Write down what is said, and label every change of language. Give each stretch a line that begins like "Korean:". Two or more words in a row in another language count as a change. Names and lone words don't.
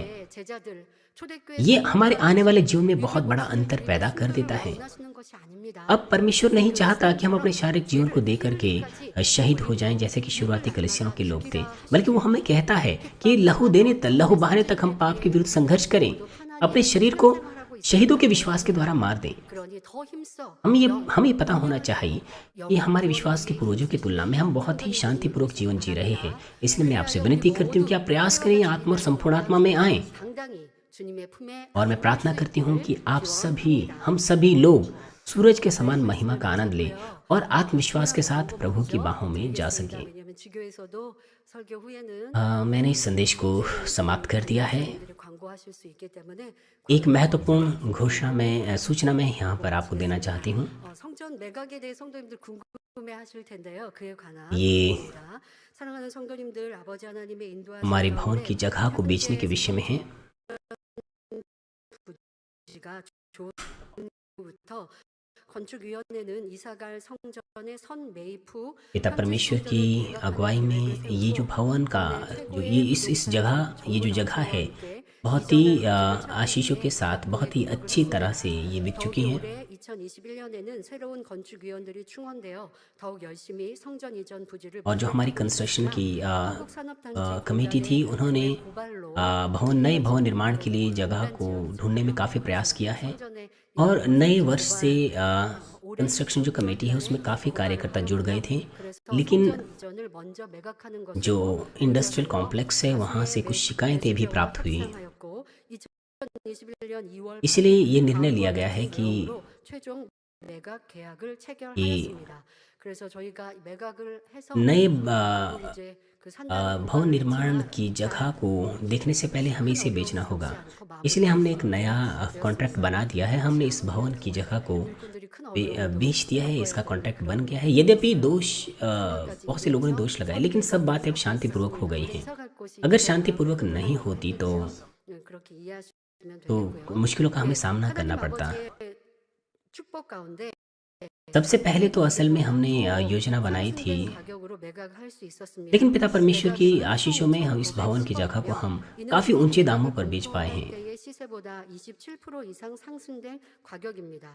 Korean: 제자들 초대교회
Hindi: ये हमारे आने वाले जीवन में बहुत बड़ा अंतर पैदा कर देता है।
Korean: 원하시는 것이 아닙니다.
Hindi: अब परमेश्वर नहीं चाहता कि हम अपने शारीरिक जीवन को दे करके शहीद हो जाएं जैसे कि शुरुआती कलीसियाओं के लोग थे, बल्कि वो हमें कहता है कि लहू बहाने तक हम पाप के विरुद्ध संघर्ष करें, अपने शरीर को शहीदों के विश्वास के द्वारा मार दें।
Korean: 그러니 더 힘써.
Hindi: हमें पता होना चाहिए कि हमारे विश्वास के पूर्वजों की तुलना में हम बहुत ही शांतिपूर्वक जीवन जी रहे हैं। इसलिए मैं आपसे विनती करती हूँ कि आप प्रयास करें, आत्मा और संपूर्ण आत्मा में आएं।
Korean: 당당히 주님의 품에
Hindi: और मैं प्रार्थना करती हूँ कि आप सभी,
Korean: 기원합니다.
Hindi: हम सभी लोग सूरज के समान महिमा का आनंद लें
Korean: 있고요.
Hindi: और आत्मविश्वास के
Korean: 중요한
Hindi: साथ प्रभु की
Korean: 방법이죠.
Hindi: बाहों में जा
Korean: 드리겠습니다.
Hindi: सकें।
Korean: 왜냐하면 지교에서도 설교 후에는
Hindi: मैंने इस संदेश को समाप्त कर दिया है।
Korean: 목사님들이 광고하실 수 있기 때문에
Hindi: एक महत्वपूर्ण घोषणा में सूचना मैं यहाँ पर आपको देना चाहती हूँ।
Korean: 성전 매각에 대해 성도님들 궁금해하실 텐데요. 그에 관한
Hindi: ये
Korean: 말씀입니다. 사랑하는 성도님들, 아버지 하나님의 인도하심
Hindi: हमारे भवन
Korean: 가운데
Hindi: की जगह को बेचने के विषय में है।
Korean: 부지가 좋은 후부터 건축위원회는 이사갈 성전의 선 매입 후
Hindi: पिता परमेश्वर की अगुवाई में ये जो भवन का जो ये इस जगह, ये जो जगह है बहुत ही आशीषों के साथ बहुत ही अच्छी तरह से ये बिक चुकी
Korean: 더욱이
Hindi: है।
Korean: 올해 2021년에는 새로운 건축위원들이 충원되어 더욱 열심히 성전 이전 부지를
Hindi: और जो हमारी कंस्ट्रक्शन की
Korean: 한국산업단체
Hindi: कमेटी थी, उन्होंने
Korean: 고발로
Hindi: नए भवन निर्माण के लिए जगह को ढूंढने में काफ़ी प्रयास किया है
Korean: 성전에
Hindi: और नए वर्ष से कंस्ट्रक्शन जो कमेटी है उसमें काफ़ी कार्यकर्ता जुड़ गए थे,
Korean: 그래서
Hindi: लेकिन
Korean: 성전 이전을 먼저 매각하는 것으로
Hindi: जो
English: industrial complex
Hindi: है वहाँ से कुछ शिकायतें भी प्राप्त हुई।
Korean: 확상하였고 2021년 2월
Hindi: इसलिए ये निर्णय लिया गया है कि
Korean: 최종 매각 계약을 이 체결하였습니다. 그래서 저희가 매각을 해서
Hindi: नए
Korean: 이제 그
Hindi: भवन निर्माण की जगह को देखने से पहले हमें इसे बेचना होगा। इसलिए हमने एक नया कॉन्ट्रैक्ट बना दिया है। हमने इस भवन की जगह को
Korean: 일꾼들이 큰
Hindi: बेच दिया है, इसका कॉन्ट्रैक्ट बन गया है। यद्यपि बहुत से लोगों ने दोष लगाए, लेकिन सब बातें अब शांतिपूर्वक हो गई हैं।
Korean: 이사갈 곳이
Hindi: अगर शांतिपूर्वक नहीं होती
Korean: 그렇게 이해하시면
Hindi: तो
Korean: 되겠고요.
Hindi: मुश्किलों का हमें सामना करना
Korean: 하나님
Hindi: पड़ता।
Korean: 아버지의 축복 가운데
Hindi: सबसे पहले तो असल में हमने योजना बनाई थी,
Korean: 상승된 가격으로 매각할 수 있었습니다.
Hindi: लेकिन पिता परमेश्वर की आशीषों में हम इस भवन की जगह को हम काफ़ी ऊंचे दामों पर बेच पाए हैं।
Korean: 때의 시세보다 27% 이상 상승된 가격입니다.